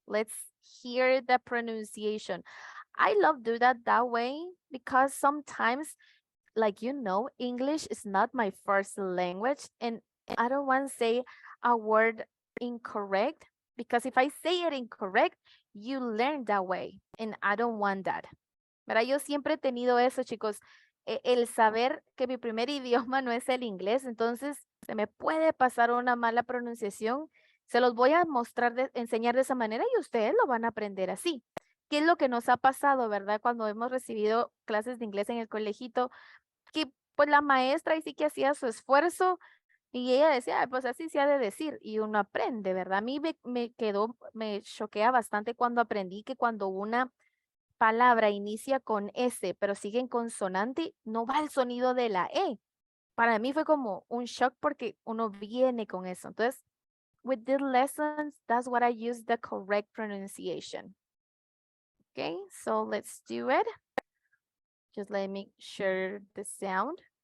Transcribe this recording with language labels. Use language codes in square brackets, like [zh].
[en] Let's hear the pronunciation. I love do that way because sometimes like, you know, English is not my first language, and I don't want to say a word incorrect, because if I say it incorrect, you learn that way, and I don't want that. [es] ¿Verdad? Yo siempre he tenido eso, chicos, el saber que mi primer idioma no es el inglés, entonces se me puede pasar una mala pronunciación. Se los voy a mostrar, enseñar de esa manera y ustedes lo van a aprender así. ¿Qué es lo que nos ha pasado, verdad? Cuando hemos recibido clases de inglés en el colegito, que pues la maestra ahí sí que hacía su esfuerzo y ella decía, "Ay, pues así se ha de decir", y uno aprende, ¿verdad? A mí me choquea bastante cuando aprendí que cuando una palabra inicia con S, pero sigue en consonante, no va el sonido de la E. Para mí fue como un shock porque uno viene con eso. Entonces, [en] with these lessons, that's what I use the correct pronunciation. Okay, so let's do it. Just let me share the sound.